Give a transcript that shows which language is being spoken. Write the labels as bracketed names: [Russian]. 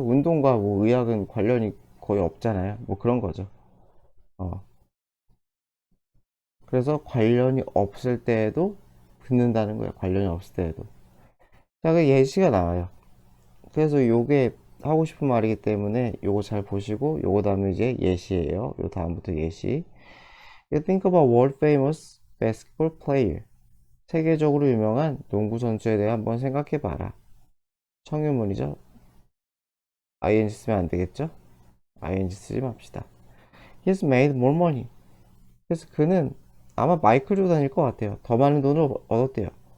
[Korean] 운동과 뭐 의학은 관련이 거의 없잖아요. 뭐 그런 거죠. 어. 그래서 관련이 없을 때에도 듣는다는 거예요. 관련이 없을 때에도. 자, 그 예시가 나와요. 그래서 요게 하고 싶은 말이기 때문에 요거 잘 보시고 요거 다음에 이제 예시예요. 요 다음부터 예시. [English] You think about world famous basketball player. [Korean] 세계적으로 유명한 농구 선수에 대해 한번 생각해 봐라. 청유문이죠. ing 쓰면 안 되겠죠? [English] ing [Korean] 쓰지 맙시다. [English] He's made more money. [Korean] 그래서 그는 아마 마이클 조던일 것 같아요. 더 많은 돈을 얻었대요.